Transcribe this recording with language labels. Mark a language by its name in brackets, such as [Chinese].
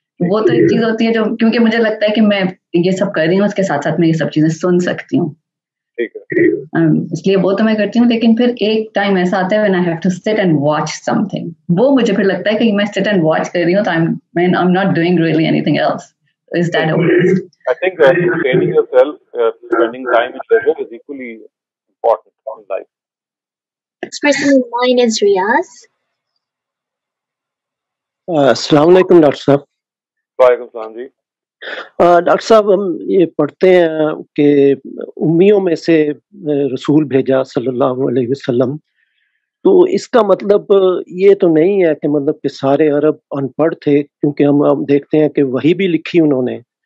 [Urdu] وہ تو ایک چیز ہوتی ہے جو کیونکہ مجھے لگتا ہے کہ میں یہ سب کر رہی ہوں, اس کے ساتھ ساتھ میں یہ سب چیزیں سن سکتی ہوں, اس لیے وہ تو میں کرتی ہوں. لیکن پھر ایک ٹائم ایسا آتا ہے [English] when I have to sit and watch something, [Urdu] وہ مجھے پھر لگتا ہے کہ میں [English] sit and watch [Urdu] کر رہی ہوں تو [English] I'm not doing really anything else. Is that okay? I think training yourself, spending time in leisure is equally important in life. Next person in line is Riyaz. [Urdu] السلام علیکم doctor صاحب. وعلیکم السلام جی. Doctor صاحب ہم یہ پڑھتے ہیں کہ امیوں میں سے رسول بھیجا صلی اللہ علیہ وسلم, تو اس کا مطلب یہ تو نہیں ہے کہ مطلب کہ سارے عرب ان پڑھ تھے, کیونکہ ہم دیکھتے ہیں کہ وحی بھی لکھی انہوں نے.